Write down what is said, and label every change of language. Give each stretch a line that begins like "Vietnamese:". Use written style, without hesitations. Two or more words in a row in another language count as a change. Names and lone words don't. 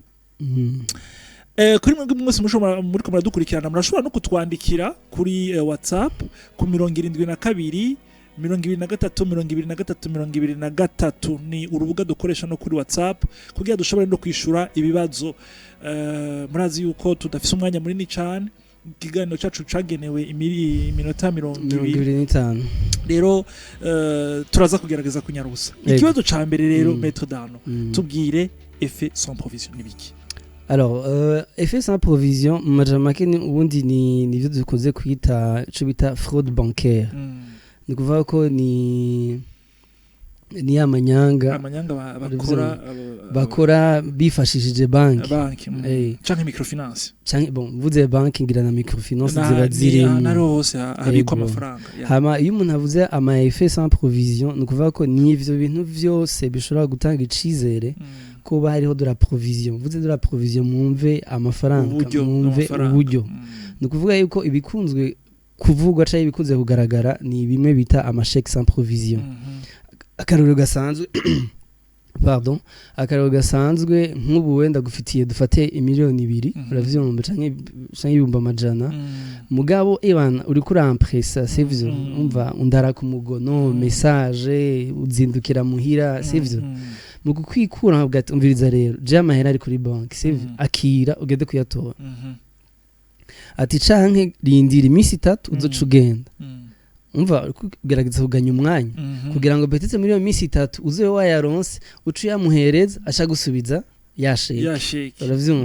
Rundi: Kuri mwebwe mwese muri ko muradukurikirana murashobora no kutwandikira kuri WhatsApp ku 72 23 ni urubuga dukoresha no kuri WhatsApp kugira dushobore no kwishura ibibazo. Murazi yuko tudafise umwanya munini cyane ikiganiro cyacu cagenewe iminota 25 rero turaza kugerageza kunyarusa. Ikibazo ca mbere rero Maître Darno tubwire
French: effet sans provision
Rundi: nibiki?
French: Alors effet sans provision
Rundi: majamake ni ubundi ni byo dukoze kwita cyo bita
French: fraude bancaire.
Rundi: Ni kuvuga ko ni amanyanga bakora bifashishije banki canke microfinance canke bon vuze banki ngira na microfinance ziba ziri narose habikwa amafaranga. Hama iyo umuntu avuze ama
French: effet sans provision
Rundi: ni kuvuga ko ni ivyo bintu vyose bishobora gutanga icizere kuba hariho
French: de la provision.
Rundi: Vuze
French: de la provision
Rundi: mwumve amafaranga mwumve uburyo. Ni kuvuga yuko ibikunzwe kuvugwa cyangwa ibikunze kugaragara ni bimwe bita ama
French: chèque sans provision.
Rundi: Akarero gasanzwe pardon akarero gasanzwe nk'ubu wenda gufitiye dufate 2 miliyoni uravyumva canke ibihumbi amajana mugabo ebana uri kuri empresa sivyo umva undara ku mugono message uzindukira muhira sivyo mu kukwikura bwati umviriza rero je amahera ari kuri bank sivyo akira ugende kuyatora ati canke rindira imisi 3 uzoca ugenda umva kugerageza kuganya umwanya kugira ngo betetse muri iyo misi 3 uze wayaronse ucu yamuhereza asha gusubiza yasheke uravyumva.